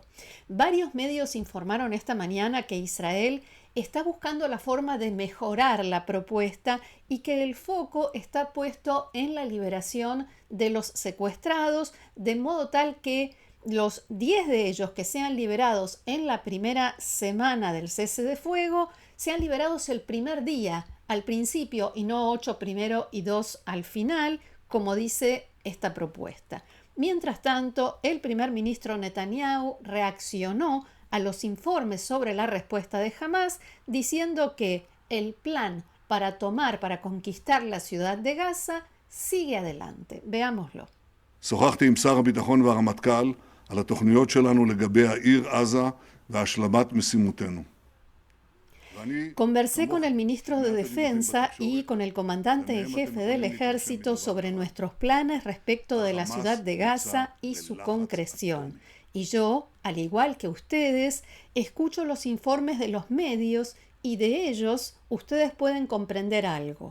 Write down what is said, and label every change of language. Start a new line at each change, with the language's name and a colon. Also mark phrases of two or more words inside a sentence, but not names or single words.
Spanish: Varios medios informaron esta mañana que Israel está buscando la forma de mejorar la propuesta y que el foco está puesto en la liberación de los secuestrados, de modo tal que los 10 de ellos que sean liberados en la primera semana del cese de fuego sean liberados el primer día al principio y no 8 primero y 2 al final, como dice esta propuesta. Mientras tanto, el primer ministro Netanyahu reaccionó a los informes sobre la respuesta de Hamás, diciendo que el plan para conquistar la ciudad de Gaza sigue adelante. Veámoslo.
Hebrew: שוחחתי עם שר הביטחון והרמטכ"ל על התוכניות שלנו לגבי העיר עזה והשלמת משימותינו.
Spanish: Conversé con el ministro de Defensa y con el comandante en jefe del ejército sobre nuestros planes respecto de la ciudad de Gaza y su concreción. Y yo, al igual que ustedes, escucho los informes de los medios y de ellos ustedes pueden comprender algo.